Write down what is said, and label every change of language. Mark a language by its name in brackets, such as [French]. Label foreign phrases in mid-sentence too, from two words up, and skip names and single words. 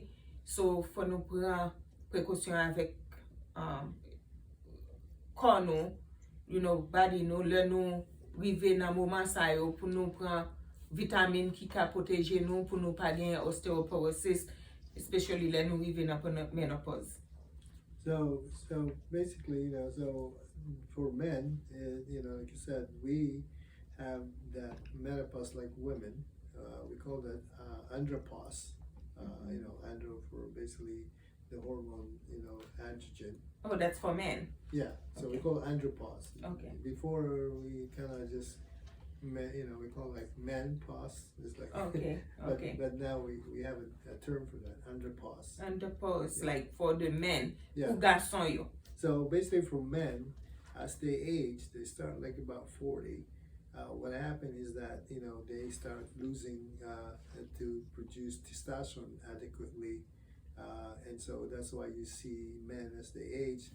[Haitian Creole] So, fò nou pran prekosyon avèk kon nou, body nou, lè nou rive nan mouman sa yo pou nou pran vitamine ki ka proteje nou pou nou pa gen osteoporosis, especially lè nou rive nan menopause. [English] So basically, so for men, like you said, we have that menopause like women. We call that andropause. Andro for basically the hormone, androgen. Oh, that's for men. Yeah, so we Okay. call it andropause. Okay. Before we kind of just, we call it like menopause. It's like Okay, okay. But now we have a term for that, andropause. Andropause, Yeah. like for the men, Yeah. [Haitian Creole] ou garçon yo. [English] So basically, for men, as they age, they start like about 40. What happens is that they start losing to produce testosterone adequately, and so that's why you see men as they age,